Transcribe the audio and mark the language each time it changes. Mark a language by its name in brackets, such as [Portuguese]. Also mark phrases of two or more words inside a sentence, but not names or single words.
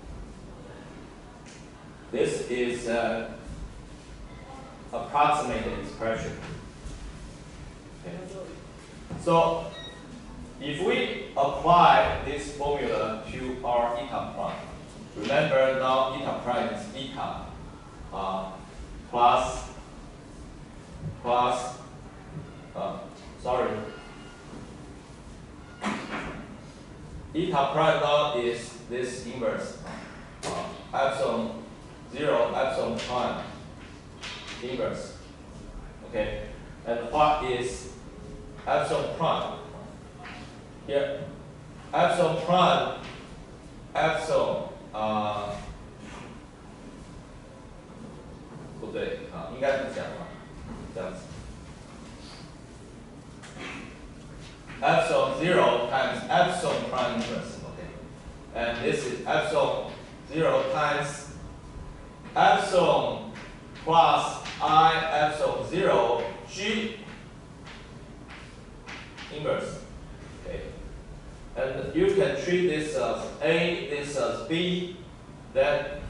[English] This is approximated expression. Okay. So if we apply this formula to our eta prime, remember now eta prime is eta plus eta prime now is this inverse epsilon 0 epsilon prime inverse. Okay, and what is epsilon prime? Here, epsilon prime, epsilon [Chinese] 不对啊，应该不讲吧，这样子。 [English] Epsilon 0 times epsilon prime inverse. Okay, and this is epsilon 0 times epsilon plus I epsilon 0 G inverse. Okay. And you can treat this as A, this as B, then